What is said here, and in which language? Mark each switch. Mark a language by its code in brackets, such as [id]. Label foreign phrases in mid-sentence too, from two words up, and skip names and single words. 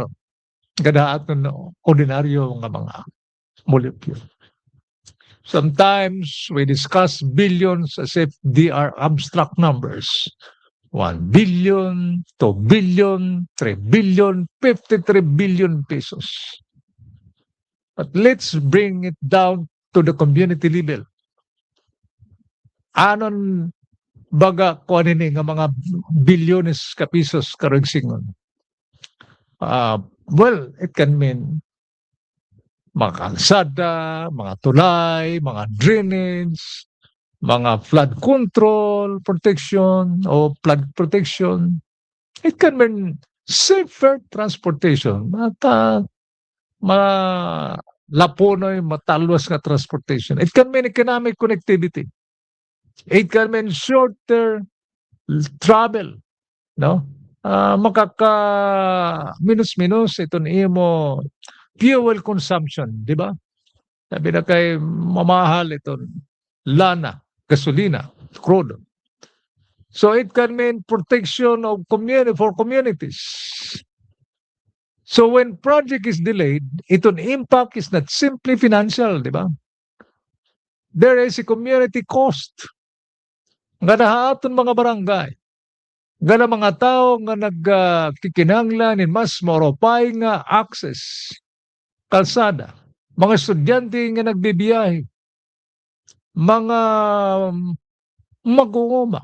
[war] Kada aton ordinaryo nga mga molecule. [en] Sometimes we discuss billions as if they are abstract numbers. 1 billion, 2 billion, 3 billion, 53 billion pesos. But let's bring it down to the community level. [war] Anon baga ko nini nga mga bilyones ka pesos karoig singon. [en] Well, it can mean [war] mga kalsada, mga tulay, mga drainage, mga [en] flood control protection o flood protection. It can mean safer transportation. [war] Lapunoy, matalwas nga transportation. [en] It can mean economic connectivity. It can mean shorter travel, no? [war] Makaka minus-minus ito imo fuel consumption, di ba? Sabi na kay mamahal ito lana, gasolina, [en] crude. So it can mean protection of for communities. So when project is delayed, ito impact is not simply financial, [war] di ba? [en] There is a community cost. [war] Nga nahaton mga barangay. Nga na mga tao nga nagkikinanglan in mas moropay nga access. Kalsada. Mga estudyante nga nagbibiyahe. Mga mag-uuma.